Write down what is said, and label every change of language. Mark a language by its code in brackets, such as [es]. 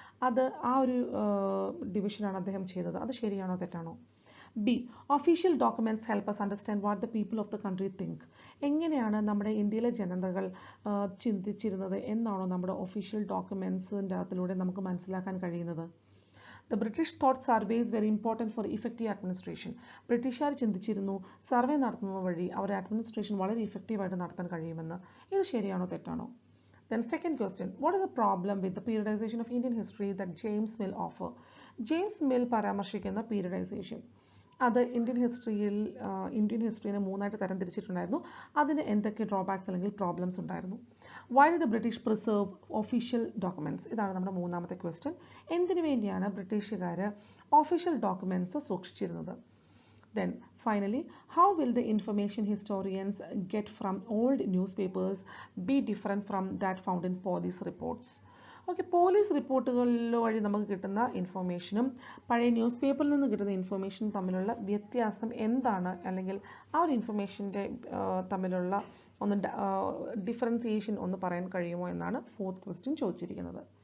[ml] അത് ആ ഒരു ഡിവിഷനാണ് അദ്ദേഹം ചെയ്തത്. അത് ശരിയാണോ തെറ്റാണോ? [en] B, official documents help us understand what the people of the country think. [ml] എങ്ങനെയാണ് നമ്മുടെ ഇന്ത്യയിലെ ജനതകൾ ചിന്തിച്ചിരുന്നത് എന്നാണോ നമ്മുടെ ഒഫീഷ്യൽ ഡോക്യുമെൻറ്റ്സിൻ്റെ അകത്തിലൂടെ നമുക്ക് മനസ്സിലാക്കാൻ കഴിയുന്നത്? [en] The British thought surveys were important for effective administration. [ml] ബ്രിട്ടീഷുകാർ ചിന്തിച്ചിരുന്നു സർവേ നടത്തുന്നത് വഴി അവരുടെ അഡ്മിനിസ്ട്രേഷൻ വളരെ ഇഫക്റ്റീവായിട്ട് നടത്താൻ കഴിയുമെന്ന്. ഇത് ശരിയാണോ തെറ്റാണോ? [en] Then second question, what is the problem with the periodization of Indian history that James Mill offer? [ml] James mill പരാമർശിക്കുന്ന പീരിയഡൈസേഷൻ അത് ഇന്ത്യൻ ഹിസ്റ്ററിനെ 3ആയിട്ട് തരംതിരിച്ചിട്ടുണ്ടായിരുന്നു. അതിന് എന്തൊക്കെ ഡ്രോബാക്സ് അല്ലെങ്കിൽ പ്രോബ്ലംസ് ഉണ്ടായിരുന്നു? [en] Why did the British preserve official documents? [ml] ഇതാണ് നമ്മുടെ മൂന്നാമത്തെ ക്വസ്റ്റ്യൻ. എന്തിനു വേണ്ടിയാണ് ബ്രിട്ടീഷുകാർ official documents സൂക്ഷിച്ചിരുന്നത്? [en] Then finally, how will the information historians get from old newspapers be different from that found in police reports? [ml] Okay, police റിപ്പോർട്ടുകളിൽ വഴി നമുക്ക് കിട്ടുന്ന ഇൻഫർമേഷനും പഴയ ന്യൂസ് പേപ്പറിൽ നിന്ന് കിട്ടുന്ന ഇൻഫർമേഷനും തമ്മിലുള്ള വ്യത്യാസം എന്താണ്, അല്ലെങ്കിൽ ആ ഒരു ഇൻഫർമേഷൻ്റെ തമ്മിലുള്ള ഒന്ന് ഡിഫറൻസിയേഷൻ ഒന്ന് പറയാൻ കഴിയുമോ എന്നാണ് ഫോർത്ത് ക്വസ്റ്റ്യൻ ചോദിച്ചിരിക്കുന്നത്.